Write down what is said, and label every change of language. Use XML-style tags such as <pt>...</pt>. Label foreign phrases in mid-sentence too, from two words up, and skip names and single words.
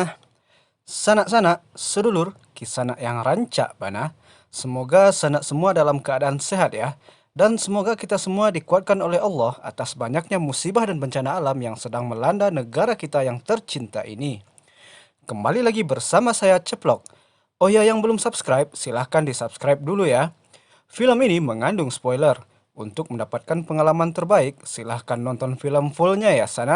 <id>Sanak-sanak, sedulur, kisanak yang</id> <min>rancak bana.</min> <id>Semoga sanak semua dalam keadaan sehat ya. Dan semoga kita semua dikuatkan oleh Allah atas banyaknya musibah dan bencana alam yang sedang melanda negara kita yang tercinta ini. Kembali lagi bersama saya Ceplok. Oh ya, yang belum subscribe, silahkan di subscribe dulu ya. Film ini mengandung spoiler. Untuk mendapatkan pengalaman terbaik, silahkan nonton film fullnya ya Sana.</id>